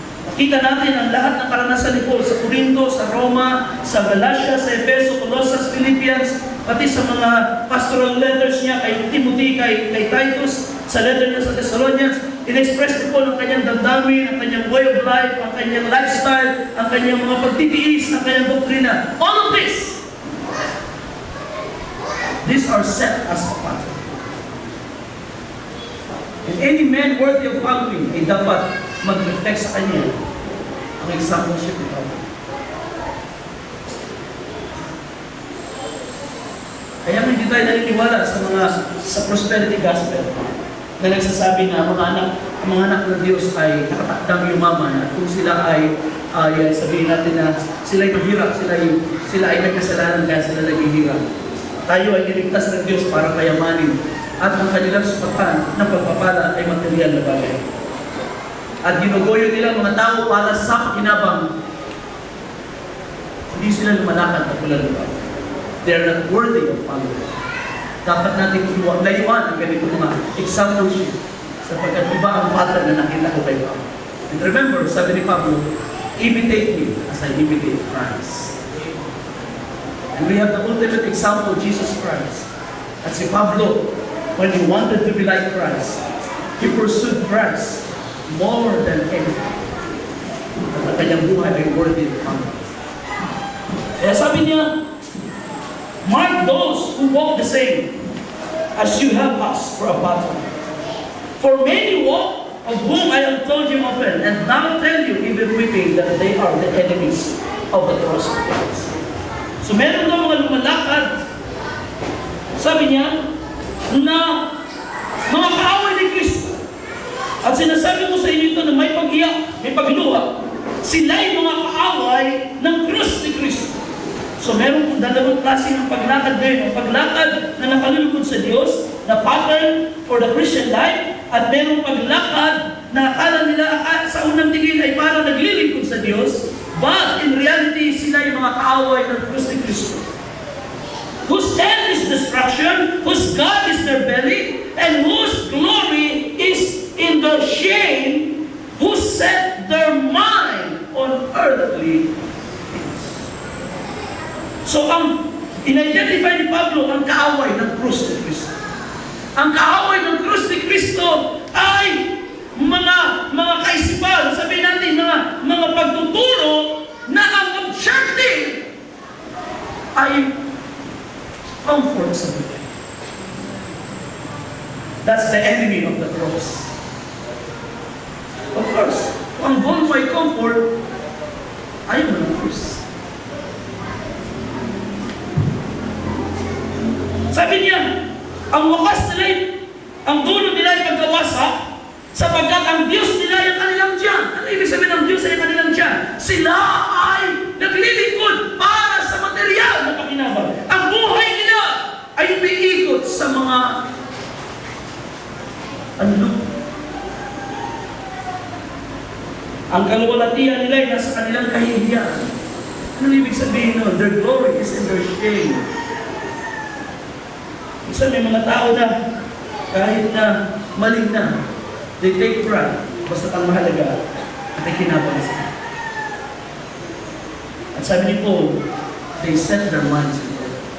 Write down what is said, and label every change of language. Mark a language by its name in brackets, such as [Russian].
[Filipino] Nakita natin ang lahat ng karanasan ni Paul sa Corinto, sa Roma, sa Galatia, sa Efeso, Colossus, Philippians, pati sa mga pastoral letters niya kay Timothy, kay Titus, sa letter niya sa Thessalonians. In-express ni Paul ang kanyang damdamin, ang kanyang way of life, ang kanyang lifestyle, ang kanyang mga pagtitiis, ang kanyang doktrina. [English] All of this, these are set as a pattern. And any man worthy of following [Filipino] ay dapat mag-reflect sa kanya ang exampleship ni Pablo. Kaya hindi tayo naniniwala sa prosperity gospel na nagsasabi na ang mga anak ng Diyos ay nakatakdang yumaman at kung sila ay sabihin natin na sila ay mahirap, sila ay may kasalanan kaya sila naghihirap. Tayo ay niligtas ng Diyos para kayamanin at ang kanilang supatan ng pagpapala ay material na bagay. At ginugoyo nila mga tao para sa pakinabang. Hindi sila lumalakad at wala lupa. [English] They are not worthy of following. [Filipino] Dapat natin layuan ang ganito mga exampleship sapagkat iba ang pattern na nakita ko kay Pablo. [English] And remember, [Filipino] sabi ni Pablo, [English] imitate me as I imitate Christ. And we have the ultimate example, Jesus Christ. [Filipino] At si Pablo, [English] when he wanted to be like Christ, he pursued Christ more than anything. [Filipino] At ang kanyang buhay ay [English] worthy of following. [Filipino] Kaya sabi niya, [English] mark those who walk the same as you have us for a pattern. For many walk, of whom I have told you often, and now tell you, even weeping, that they are the enemies of the cross of Christ. [Filipino] So meron daw mga lumalakad, sabi niya, na mga kaaway ni Kristo. At sinasabi ko sa inyo ito na may pag-iyak, may pagluha. Sila ay mga kaaway ng krus ni Kristo. So meron kong dalawang klase ng paglakad ngayon. Ang paglakad na nakalulugod sa Diyos, na [English] pattern for the Christian life, [Filipino] at merong paglakad na akala nila sa unang tingin ay parang naglilingkod sa Diyos, [English] but in reality, [Filipino] sila yung mga kaaway ng krus ni Kristo. [English] Whose end is destruction, whose God is their belly, and whose glory is in their shame, who set their mind on earthly things. [Filipino] So ang in-identify ni Pablo ang kaaway ng krus ni Kristo. Ang kaaway ng krus ni Kristo ay mga kaisipan, sabihin natin mga pagtuturo na ang objective ay comfort sa buhay. [English] That's the enemy of the cross. [Filipino] Of course, ang goal mo ay comfort, ayaw mo ng cross. Sabi niya, ang wakas nila, ang dulo nila ay pagkawasak, sapagkat ang Diyos nila ay kanilang tiyan. Ano ibig sabihin ng Diyos ay kanilang tiyan? Sila ay naglilingkod para sa material na pakinabang. Ang buhay nila ay umiikot sa mga ang kaluwalhatian nila ay nasa kanilang kahihiyan. Ano ibig sabihin nun? [English] Their glory is in their shame. [Filipino] Isa may mga tao na kahit na maling na, [English] they take pride, [Filipino] basta ang mahalaga, nakikinabang sila. [English] At sabi ni Paul, they set their minds in God.